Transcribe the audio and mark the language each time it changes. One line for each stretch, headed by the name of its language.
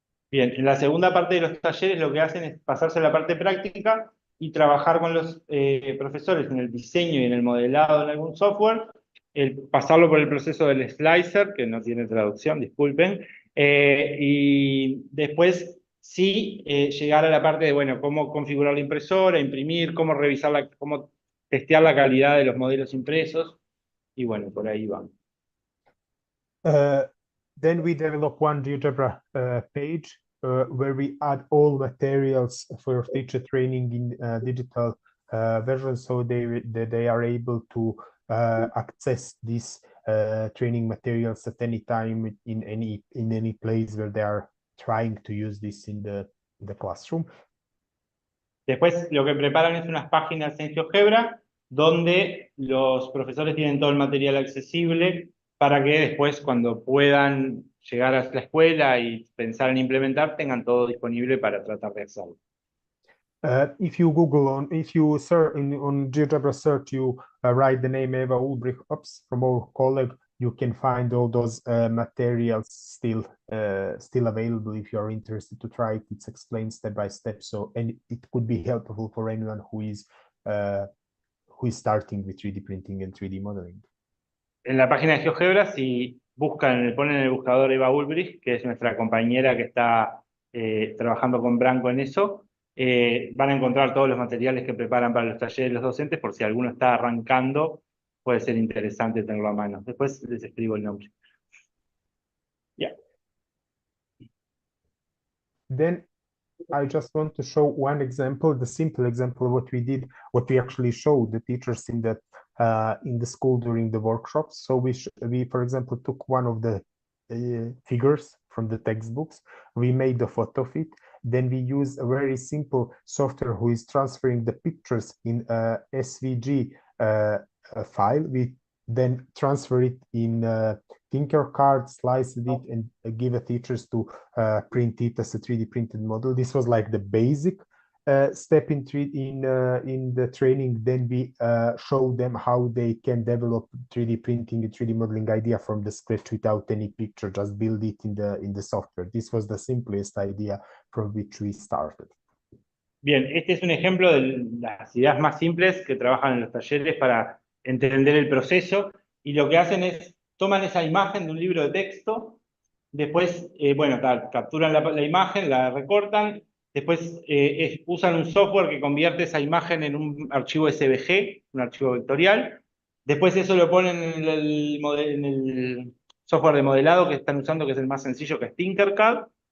Spanish: Bien, en la segunda parte de los talleres lo que hacen es pasarse a la parte práctica y trabajar con los profesores en el diseño y en el modelado en algún software, pasarlo por el proceso del slicer, que no tiene traducción, disculpen, Y después sí llegar a la parte de, bueno, cómo configurar la impresora, imprimir, cómo revisar cómo testear la calidad de los modelos impresos, y bueno, por ahí va.
English: Uh, then we develop one GeoGebra page where we add all materials for teacher training in digital version, so they are able to access these training materials at any time in any place where they are trying to use this in the classroom.
Spanish: Después lo que preparan es unas páginas en GeoGebra donde los profesores tienen todo el material accesible para que después cuando puedan llegar a la escuela y pensar en implementar tengan todo disponible para tratar de hacerlo.
English: If you if you search on GeoGebra search, you write the name Eva Ulbrich Ups from our colleague, you can find all those materials still available if you are interested to try it. It's explained step by step, so and it could be helpful for anyone who is starting with 3D printing and 3D modeling.
Spanish: En la página de GeoGebra, si ponen en el buscador Eva Ulbrich, que es nuestra compañera que está trabajando con Branco en eso, van a encontrar todos los materiales que preparan para los talleres de los docentes, por si alguno está arrancando, puede ser interesante tenerlo a mano. Después les escribo el nombre.
English: Yeah. Then I just want to show one example, the simple example of what we did, what we actually showed the teachers in the school during the workshops. So we for example took one of the figures from the textbooks, we made a photo of it, then we use a very simple software who is transferring the pictures in a SVG file. We then transfer it in Tinkercad, slice it, and give a teachers to print it as a 3D printed model. This was like the basic step in the training. Then we show them how they can develop 3D printing and 3D modeling idea from the scratch without any picture, just build it in the software. This was the simplest idea from which we started.
Spanish: Bien, este es un ejemplo de las ideas más simples que trabajan en los talleres para entender el proceso, y lo que hacen es, toman esa imagen de un libro de texto, después, bueno, capturan la imagen, la recortan, después usan un software que convierte esa imagen en un archivo SVG, un archivo vectorial, después eso lo ponen en el software de modelado que están usando, que es el más sencillo, que es Tinkercad.